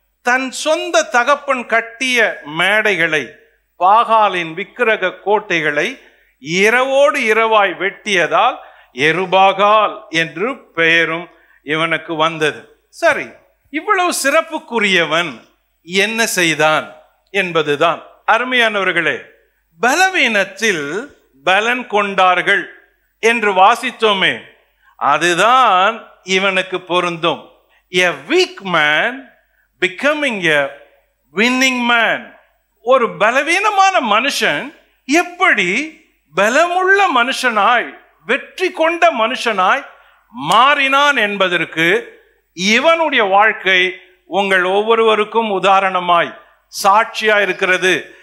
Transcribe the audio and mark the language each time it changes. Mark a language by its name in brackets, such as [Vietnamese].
[Tamil] தன் சொந்த தகப்பன் கட்டிய மேடைகளை, பாகாலின் விக்கிரக கோட்டைகளை இரவோடு இரவாய் வெட்டியதால் எருபாகால் என்று பெயரும் இவனுக்கு வந்தது. சரி, இவ்வளவு சிறப்புக்குரியவன் என்ன செய்தான் என்பதுதான். அருமையானவர்களே, பலவீனத்தில் பலன் கொண்டார்கள் என்று வாசித்தோமே, அதுதான் இவனுக்கு பொருந்தும். [English] A weak man becoming a winning man. [Tamil] ஒரு பலவீனமான மனுஷன் எப்படி பலமுள்ள மனுஷனாய், வெற்றி கொண்ட மனுஷனாய் மாறினான் என்பதற்கு இவனுடைய வாழ்க்கை உங்கள் ஒவ்வொருவருக்கும் உதாரணமாய் சாட்சியா இருக்கிறது.